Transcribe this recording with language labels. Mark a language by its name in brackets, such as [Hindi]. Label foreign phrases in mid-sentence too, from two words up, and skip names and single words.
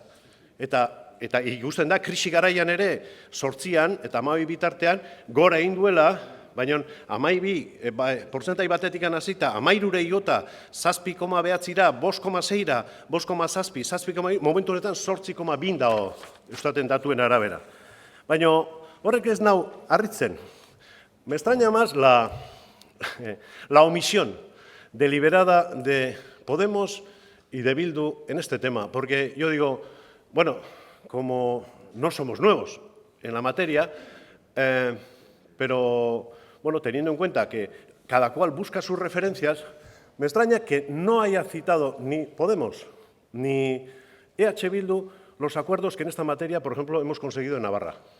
[Basque] Eta ikusten da, krisi garaian ere, 8an eta 12 bitartean, gora egin duela, baina 12 portzentai batetik hasita, 13 igota, 7,9ra, 5,6ra, 5,7, 7,2, momentu honetan 8,2 dago, eustaten datuen arabera. Baina horrek ez nau harritzen. [Spanish] Me extraña más la omisión deliberada de Podemos y de Bildu en este tema, porque yo digo, bueno, como no somos nuevos en la materia, pero bueno, teniendo en cuenta que cada cual busca sus referencias, me extraña que no haya citado ni Podemos ni EH Bildu los acuerdos que en esta materia, por ejemplo, hemos conseguido en Navarra.